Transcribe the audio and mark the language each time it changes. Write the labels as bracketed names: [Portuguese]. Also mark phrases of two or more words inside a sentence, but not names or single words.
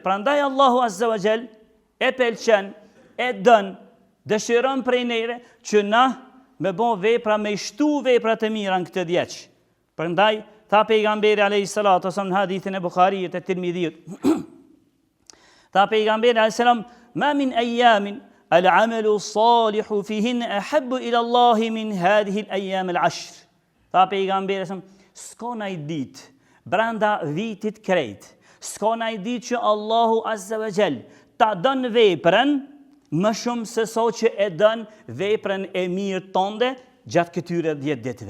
[Albanian] Prandaj Allahu [Arabic] عز وجل [Albanian] e pëlqen, e dën, dëshiron prej neve që na me bon vepra, me shtu veprat e mira në këtë 10. Prandaj tha pejgamberi [Arabic] عليه الصلاة والسلام [Albanian] në hadithin e Bukhariut e Tirmidhiut. Tha pejgamberi [Arabic] عليه السلام ما من أيام العمل الصالح فيهن أحب إلى الله من هذه الأيام العشر. [Albanian] Tha pejgamberi alayhis salam, s'ka ndaj ditë brenda vitit krejt, s'ka ndaj ditë që Allahu [Arabic] عز وجل [Albanian] ta dën veprën më shumë se sa që e dën veprën e mirë tënde gjatë këtyre 10 ditëve.